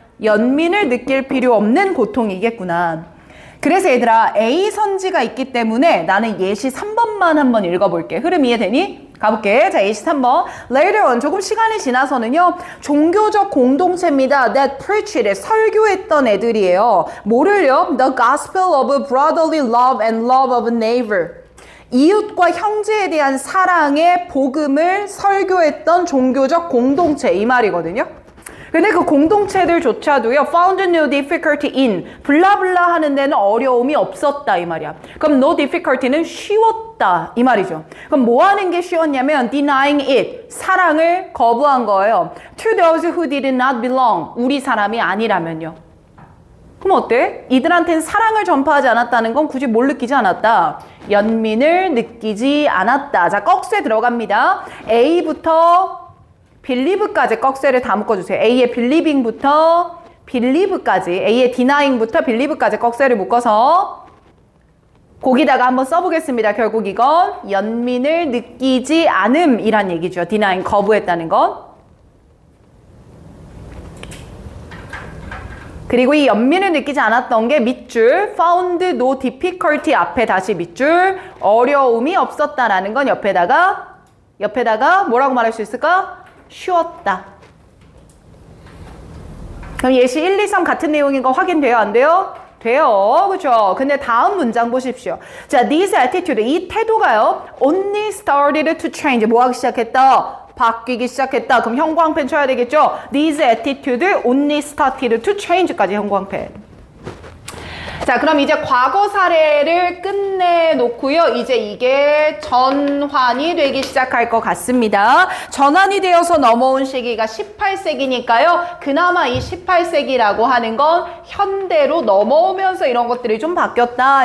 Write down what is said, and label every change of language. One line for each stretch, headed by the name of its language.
Korean: 연민을 느낄 필요 없는 고통이겠구나. 그래서 얘들아 A 선지가 있기 때문에 나는 예시 3번만 한번 읽어볼게. 흐름 이해되니? 가볼게. 자, 예시 3번.
English: Later on,
Korean: 조금 시간이 지나서는요. 종교적 공동체입니다.
English: That preached,
Korean: 설교했던 애들이에요. 뭐를요?
English: The gospel of brotherly love and love of neighbor.
Korean: 이웃과 형제에 대한 사랑의 복음을 설교했던 종교적 공동체 이 말이거든요. 근데 그 공동체들조차도요,
English: found no difficulty in,
Korean: 블라블라 하는 데는 어려움이 없었다, 이 말이야. 그럼 no difficulty는 쉬웠다, 이 말이죠. 그럼 뭐 하는 게 쉬웠냐면,
English: denying it,
Korean: 사랑을 거부한 거예요.
English: To those who did not belong,
Korean: 우리 사람이 아니라면요. 그럼 어때? 이들한테는 사랑을 전파하지 않았다는 건 굳이 뭘 느끼지 않았다? 연민을 느끼지 않았다. 자, 꺽쇠 들어갑니다. A부터 believe까지 꺽쇠를 다 묶어주세요. A의 believing부터 believe까지, A의 denying부터 believe까지 꺽쇠를 묶어서 거기다가 한번 써보겠습니다. 결국 이건 연민을 느끼지 않음이란 얘기죠. denying, 거부했다는 건. 그리고 이 연민을 느끼지 않았던 게 밑줄
English: found no difficulty
Korean: 앞에 다시 밑줄 어려움이 없었다라는 건 옆에다가 뭐라고 말할 수 있을까? 쉬웠다. 그럼 예시 1, 2, 3 같은 내용인 거 확인돼요? 안 돼요? 돼요. 그렇죠? 근데 다음 문장 보십시오. 자,
English: this attitude,
Korean: 이 태도가요.
English: only started to change.
Korean: 뭐 하기 시작했다? 바뀌기 시작했다. 그럼 형광펜 쳐야 되겠죠?
English: This attitude only started to change
Korean: 까지 형광펜. 자, 그럼 이제 과거 사례를 끝내놓고요. 이제 이게 전환이 되기 시작할 것 같습니다. 전환이 되어서 넘어온 시기가 18세기니까요. 그나마 이 18세기라고 하는 건 현대로 넘어오면서 이런 것들이 좀 바뀌었다.